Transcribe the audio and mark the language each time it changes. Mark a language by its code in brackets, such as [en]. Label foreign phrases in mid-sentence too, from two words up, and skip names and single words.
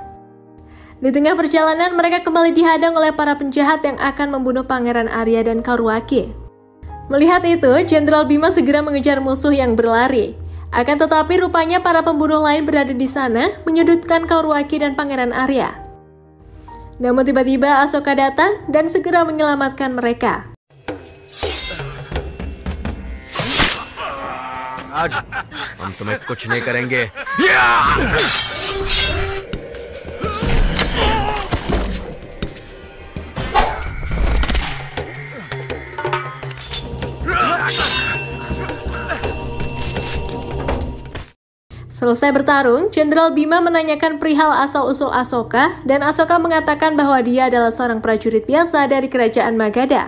[id] Di tengah perjalanan, mereka kembali dihadang oleh para penjahat yang akan membunuh Pangeran Arya dan Kauruwaki. Melihat itu, Jenderal Bima segera mengejar musuh yang berlari. Akan tetapi rupanya para pembunuh lain berada di sana, menyudutkan Kauruwaki dan Pangeran Arya. Namun tiba-tiba Asoka datang dan segera menyelamatkan mereka. [hi] आज हम तुम्हें कुछ नहीं करेंगे। [id] Selesai bertarung, Jenderal Bima menanyakan perihal asal-usul Asoka dan Asoka mengatakan bahwa dia adalah seorang prajurit biasa dari kerajaan Magadha.